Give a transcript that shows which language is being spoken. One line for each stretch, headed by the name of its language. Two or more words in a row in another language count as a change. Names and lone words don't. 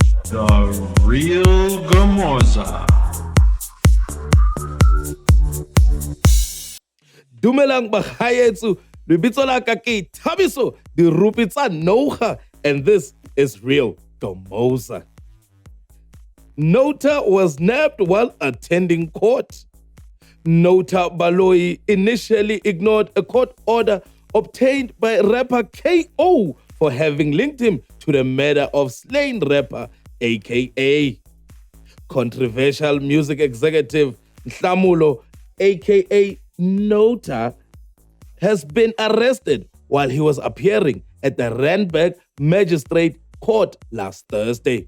English: The real Gamoza.
Southern Sotho: Dumelang bagaetsu, lebitso la ka ke Thabiso, di rupi tsa Nouga,
English: and this is Real Gamoza. Nota was nabbed while attending court. Nota Baloyi initially ignored a court order obtained by rapper KO for having linked him to the murder of slain rapper aka controversial music executive Nhlamulo aka Nota has been arrested while he was appearing at the Randburg Magistrate Court last Thursday.